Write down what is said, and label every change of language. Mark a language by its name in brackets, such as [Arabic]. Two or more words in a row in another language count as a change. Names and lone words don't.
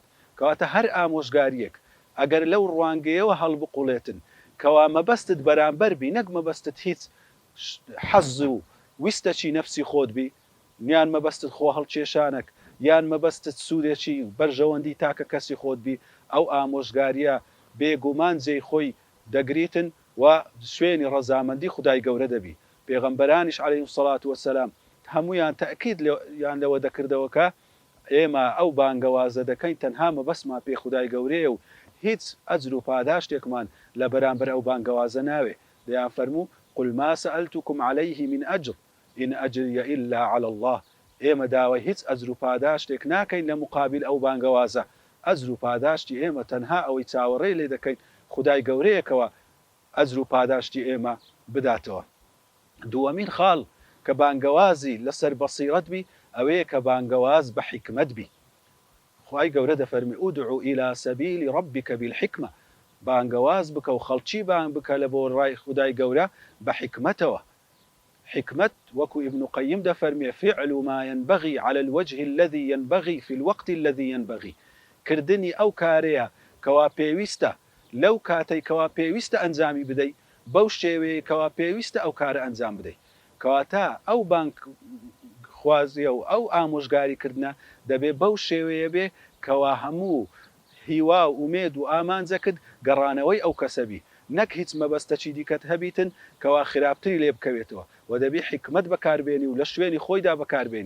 [Central Kurdish] کەواتە هەر ئامۆژگاریەک ئەگەر لەو ڕوانگەیەوە هەڵبقوڵێتن کەوا مەبەستت بەرامبەر بی، نەک مەبەستت هیچ حەز و ویستەچی نەفسی خۆت بی، یان مەبەستت خۆ هەڵکێشانێک یان مەبەستت سوودێکی بەرژەوەندی تاکە کەسی خۆت بی، ئەو ئامۆژگاریە بێگومان جێی خۆی دەگریتن و شوێنی ڕەزامەندی خودای گەورە دەبی. پێغەمبەرانیش [Arabic] عەلەیهیم سەڵات وەسەلام [Central Kurdish] هەمویان تەئکید یان لەوە دەکردەوە کە ئێمە ئەو بانگەوازە دەکەین تەنها مەبەستمان پێ خودای گەورەیە و هیچ ئەجر و پاداشتێکمان لە بەرامبەر ئەو بانگەوازە ناوێ. دەیان فەرموو [Arabic] قل ما سألتكم عليه من أجر إن أجري إلا على الله. [Central Kurdish] ئێمە داوای هیچ ئەجر و پاداشتێک ناکەین لە مقابل ئەو بانگەوازە. ئەجر و پاداشتی ئێمە تەنها ئەوەی چاوەڕێی لێ دەکەین خودای گەورەیەکەوە ئەجر و پاداشتی ئێمە بداتەوە. دووەمین خاڵ کە بانگەوازی لەسەر بەسیرەت بی ئەوەیە کە بانگەواز بە حیکمەت بی. خدای گەورە دەفەرمی [Arabic] ئودعو إلى سبيل ربك بالحکمە، [Central Kurdish] بانگەواز بکە و خەڵکی بانگ بکە لە بۆ ڕای خودای گەورە بە حیکمەتەوە. حکمت وەکو ابن قەیم دەفەرمێ [Arabic] فعل ما ينبغي على الوجه الذي ينبغي في الوقت الذي ينبغي، [Central Kurdish] کردنی ئەو کارەیە کەوا پێویستە لەو کاتەی کەوا پێویستە ئەنجامی بدەی بەو شێوەیە کەوا پێویستە ئەو کارە ئەنجام بدەی. کەواتە ئەو بانگ خوازیە و ئەو ئامۆژگاریکردنە دەبێ بەو شێوەیە بێ کەوا هەموو هیوا و ئومێد و ئامانجەکرد گەڕانەوەی ئەو کەسەبی، نەک هیچ مەبەستەچی دیکەت هەبیتن کەوا خراپتری لێ بکەوێتەوە و دەبێ حیکمەت بەکاربێنی و لە شوێنی خۆیدا بەکاربێنی.